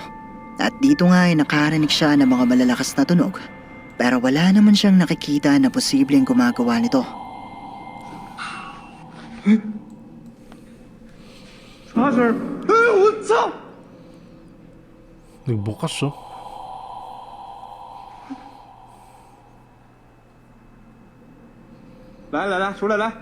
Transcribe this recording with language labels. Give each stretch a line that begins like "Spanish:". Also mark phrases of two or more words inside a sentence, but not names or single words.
Filipino: At dito nga ay nakarinig siya ng mga malalakas na tunog. Pero wala naman siyang nakikita na posibleng gumagawa nito.
Chinese: 啥事儿？哎，我操！
Filipino: Nagbukas, oh.
Chinese: 来来来，出来来！